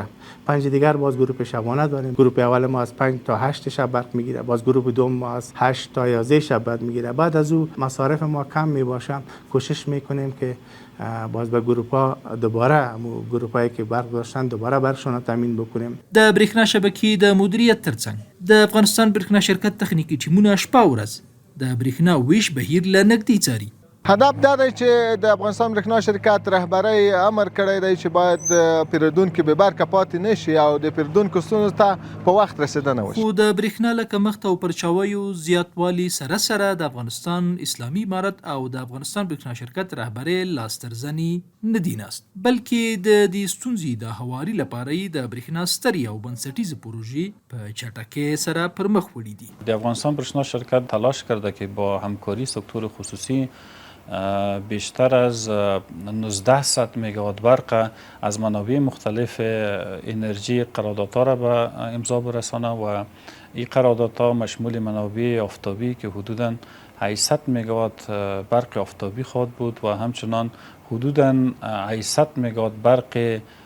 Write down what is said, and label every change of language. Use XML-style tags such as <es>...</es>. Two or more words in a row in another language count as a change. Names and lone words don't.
<fa>5 دیگر باز گروه شبانه داریم. گروه اول ما از 5 تا 8 شب برق میگیره، باز گروه دوم ما از 8 تا 11 شب برق میگیره. بعد از او مصارف ما کم میباشه، کوشش میکنیم که باز به گروپا دوباره گروپایی که برق داشتن دوباره برقشون تامین بکنیم.</fa> <ps>د برېښنا شبکې د مدیریت ترڅنګ د افغانستان برېښنا شرکت تخنیکی ټیمونه شپه ورځ د برېښنا ویش بهیر له نږدې څاري. هدف دا دی چې د افغانستان برېښنا شرکت رهبرۍ امر کړی دی چې باید پیرودونکو به برق پاتې نشي او د پیرودونکو ستونزو ته په وخت رسیدنه وشي. خو د برېښنا له کمښت او پرچاویو زیاتوالي سره سره د افغانستان اسلامي امارت او د افغانستان برېښنا شرکت رهبرۍ لاس تر زنې نه دي ناست، بلکې د دې ستونزې د هواري لپاره یې د برېښنا سترې او بنسټیزې پروژې په چټکۍ سره پر مخ وړي دي.</ps> <fa>د افغانستان برېښنا شرکت تلاش کرده که با همکاری سکتور خصوصی بیشتر از 1900 میگاوات برق از منابع مختلف انرژی قراردادها را به امضا برسانه و این قراردادها مشمول منابع آفتابی که حدوداً 800 میگاوات برق آفتابی خواهد بود و همچنان حدوداً 800 میگاوات برق</fa>